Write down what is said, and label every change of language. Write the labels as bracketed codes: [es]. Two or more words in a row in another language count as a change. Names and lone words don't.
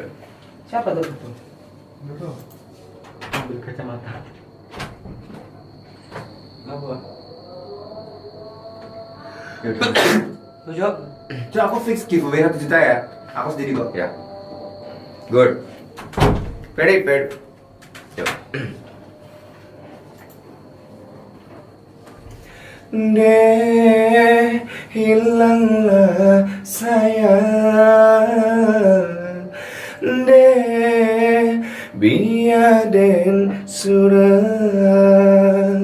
[id] Siapa tuh? Ambil kacamata. Apa? Tujuh. Coba aku [en] fix giveaway [id] 1 juta ya. Aku sendiri kok ya. [en] Good. Ready, [id] Yuk. [min] Nde hilanglah sayang. Nde biaden surang.